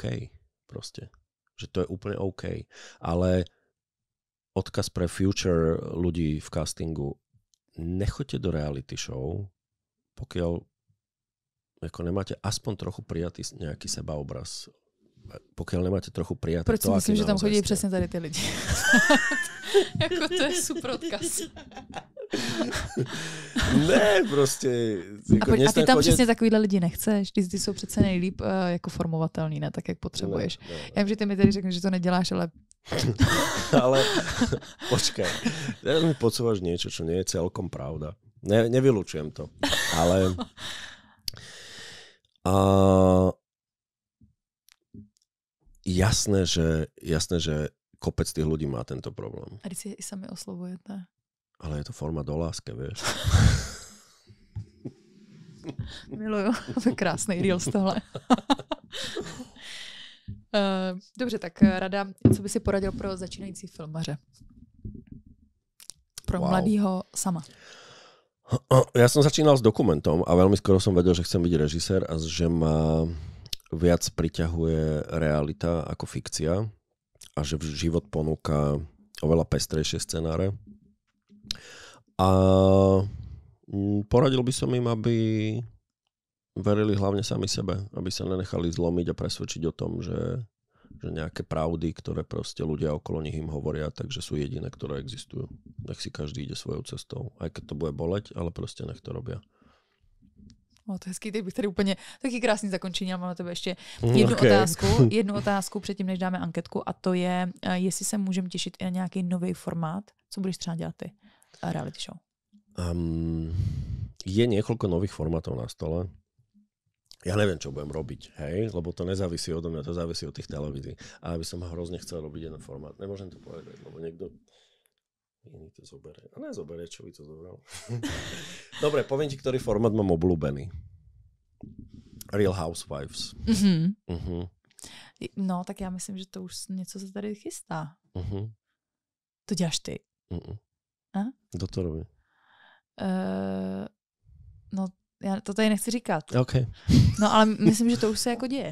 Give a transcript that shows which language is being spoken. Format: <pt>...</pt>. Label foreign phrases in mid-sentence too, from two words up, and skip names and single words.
<sk>Proste. Že to je úplne OK. Ale odkaz pre future ľudí v castingu, nechoďte do</sk> <en>reality show,</en> <sk>pokiaľ ako nemáte aspoň trochu prijatý nejaký sebaobraz. Pokiaľ nemáte trochu prijatý</sk> <cs>proč to, myslím, že tam chodí</cs> <sk>ste.</sk> <cs>přesně tady ty lidi. Jako to je super odkaz. Ne, prostě. Jako a ty tam přesně takovýhle lidi nechceš? Ty jsou přece nejlíp jako formovatelný, ne tak, jak potřebuješ. Ne. Já vím, že ty mi tady řekneš, že to neděláš, ale...</cs> <sk>ale počkaj. Teraz mi podsúvaš niečo, čo nie je celkom pravda. Nevylučujem to. Ale... Jasné, že kopec tých ľudí má tento problém.</sk> <cs>A když si i sami oslovujete.</cs> <sk>Ale je to forma do lásky, vieš.</sk> <cs>Miluju. To je krásný reels tohle. Dobře, tak Rada, co by si poradil pro začínající filmaře? Pro mladýho sama.</cs> <sk>Ja som začínal s dokumentom a veľmi skoro som vedel, že chcem byť režisér a že ma viac priťahuje realita ako fikcia a že život ponúka oveľa pestrejšie scenáre. A poradil by som im, aby verili hlavne sami sebe, aby sa nenechali zlomiť a presvedčiť o tom, že nejaké pravdy, ktoré proste ľudia okolo nich im hovoria, takže sú jediné, ktoré existujú. Nech si každý ide svojou cestou. Aj keď to bude boleť, ale proste nech to robia.</sk> <cs>To je hezký, teď bych tady úplně taky krásný zakončení, ale mám na tebe ještě jednu otázku předtím, než dáme anketku, a to je, jestli se můžeme těšit i na nějaký nový formát, co budeš třeba dělat ty,</cs> <en>reality show?</en> <sk>Je niekoľko nových formátov na stole. Ja neviem, čo budem robiť, hej, lebo to nezávisí odo mňa, to závisí od tých televízií. A by som hrozne chcel robiť jeden formát. Nemôžem to povedať, lebo niekto iný to zoberie. A nezoberie, čo by to zobral. Dobre, poviem ti, ktorý formát mám obľúbený. Real Housewives.</sk> <cs>No, tak já myslím, že to už něco se tady chystá. To děláš ty.</cs> <sk>Kdo to robí?</sk> <cs>No, já to tady nechci říkat. Okay. No, ale myslím, že to už se jako děje.</cs>